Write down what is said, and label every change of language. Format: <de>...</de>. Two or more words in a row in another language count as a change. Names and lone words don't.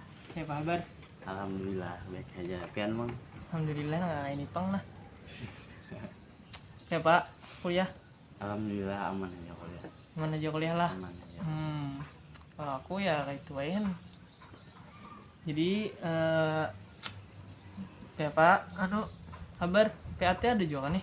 <id>Ya apa kabar? Alhamdulillah baik aja.</id> <bjn>Pian bang. Alhamdulillah nah ini pang lah.</bjn> <id>Ya Pak, kuliah Alhamdulillah aman aja kuliah. mana aja kuliah lah. Aman aja. Kalau aku ya kayak itu aja kan. Jadi ya Pak, kabar PAT ada juga kan nih?</id>